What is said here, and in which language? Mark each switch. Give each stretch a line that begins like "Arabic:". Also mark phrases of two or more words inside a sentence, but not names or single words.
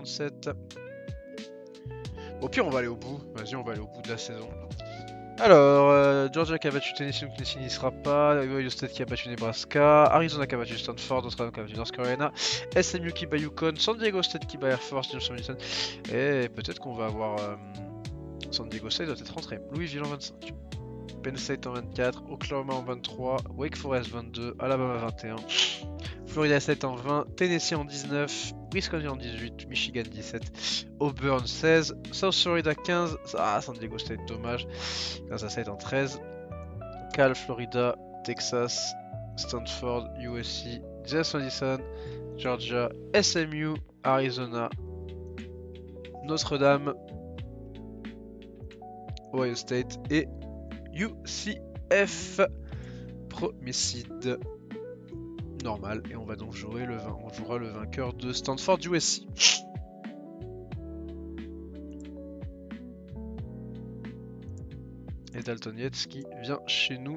French: Au pire, on va aller au bout. Vas-y, on va aller au bout de la saison. Alors, Georgia qui a battu Tennessee, donc Tennessee n'y sera pas. Ohio State qui a battu Nebraska. Arizona qui a battu Stanford. Notre Dame qui a battu North Carolina. SMU qui bat Yukon. San Diego State qui bat Air Force. Jameson Madison. Et peut-être qu'on va avoir San Diego State doit être rentré. Louisville en 25. Penn State en 24. Oklahoma en 23. Wake Forest 22. Alabama 21. Florida State en 20. Tennessee en 19. Wisconsin en 18. Michigan 17. Auburn 16. South Florida 15. Ah, San Diego State, dommage. Kansas State en 13. Cal, Florida, Texas, Stanford, USC, James Madison, Georgia, SMU, Arizona, Notre Dame, Ohio State et UCF. Premier seed. Normal. Et on va donc jouer on jouera le vainqueur de Stanford USC. Et Dalton Yates qui vient chez nous.